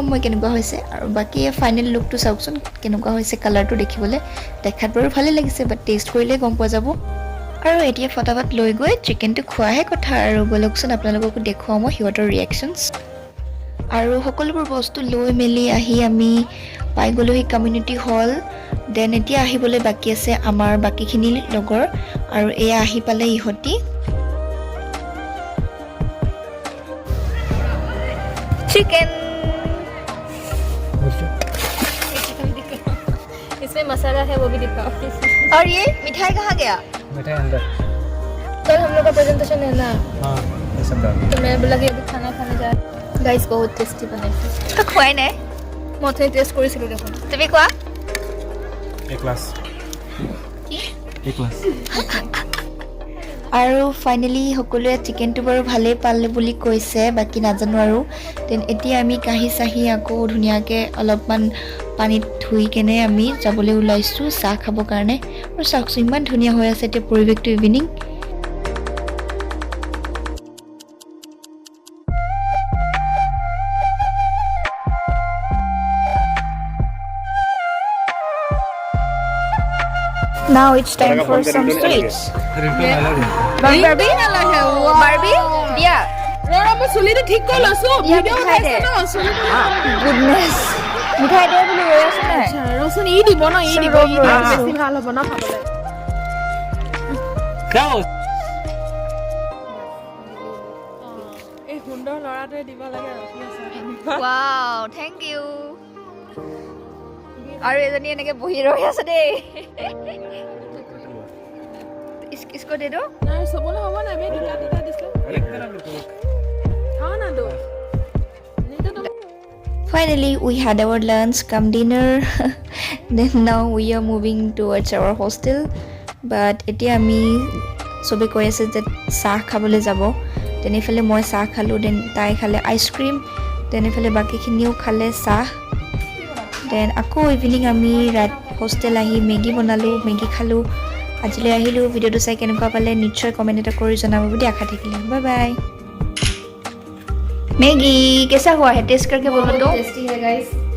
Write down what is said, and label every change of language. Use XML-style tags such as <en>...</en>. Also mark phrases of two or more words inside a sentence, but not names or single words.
<as>মই কেনেকুৱা হৈছে আৰু বাকী ফাইনেল লুকটো চাওকচোন কেনেকুৱা হৈছে কালাৰটো দেখিবলৈ দেখাত বাৰু ভালেই লাগিছে বাট টেষ্ট কৰিলে গম পোৱা যাব আৰু এতিয়া ফটাফট লৈ গৈ চিকেনটো খোৱাহে কথা আৰু বলকচোন আপোনালোককো দেখুৱাওঁ মই সিহঁতৰ ৰিয়েকশ্যনছ আৰু সকলোবোৰ বস্তু লৈ মেলি আহি আমি পাই গ'লো সেই</as> <en>community hall then</en> <as>এতিয়া আহিবলৈ বাকী আছে আমাৰ বাকীখিনি লগৰ আৰু এয়া আহি পালে ইহঁতি চিকেন</as> <hi>इसमें मसाला है वो भी दिखाओ और ये मिठाई कहाँ गया मिठाई अंदर कल हम लोग का प्रेजेंटेशन है ना हाँ ये सब डाल तो मैं बोला कि अभी खाना खाने जा गाइस बहुत टेस्टी बने</hi> <as>তো খোৱাই নাই মই টেষ্ট কৰিছিলো দেখোন তুমি কোৱা</as> <hi>एक ग्लास एक ग्लास</hi> <as>আৰু ফাইনেলি সকলোৱে চিকেনটো বাৰু ভালেই পালে বুলি কৈছে বাকী নাজানো আৰু দেন এতিয়া আমি কাহি চাহি আকৌ ধুনীয়াকৈ অলপমান পানীত ধুই কেনে আমি যাবলৈ ওলাইছোঁ চাহ খাবৰ কাৰণে আৰু চাওকচোন ইমান ধুনীয়া হৈ আছে এতিয়া পৰিৱেশটো ইভিনিং</as> <en>Now it's time for some sweets. Barbie? Barbie? Yeah.</en> <as>ৰৰা মই চুলিটো ঠিক কৰি লৈছো ভিডিও মিঠাই বনাইছে দে। ন চুলিটো Goodness. মিঠাই দে বুলি ৰৈ আছো নাই ৰচোন ই দিব ন ই দিব ই দিব বেছি ভাল হ'ব ন খাবলৈ</as> <hi>क्या हो</hi> <as>এই সুন্দৰ লৰাটোৱে দিব লাগে ৰখি আছে</as> <en>Wow, thank you.</en> <as>আৰু এজনী এনেকৈ বহি ৰৈ আছে দেই</as> <hi>इसको दे दो</hi> <as>নাই চবলে হ'ব না আমি দুটা দুটা দিছো</as> <hi>खाओ ना दो</hi> <en>Finally, we had our lunch, come dinner. Then now we are moving towards our hostel.</en> <as>But এতিয়া আমি সবে কৈ আছে যে চাহ খাবলৈ যাব দেন এইফালে মই চাহ খালোঁ দেন তাই খালে আইচক্ৰীম দেন এইফালে বাকীখিনিও খালে চাহ দেন আকৌ ইভিনিং আমি হোষ্টেল আহি মেগী বনালোঁ মেগী খালোঁ আজিলৈ আহিলোঁ ভিডিঅ'টো চাই কেনেকুৱা পালে নিশ্চয় কমেণ্ট এটা কৰি জনাব বুলি আশা থাকিলে</as> <en>bye bye</en> <hi>मैगी कैसा हुआ है टेस्ट करके बोलो तो टेस्टी है गाइस</hi>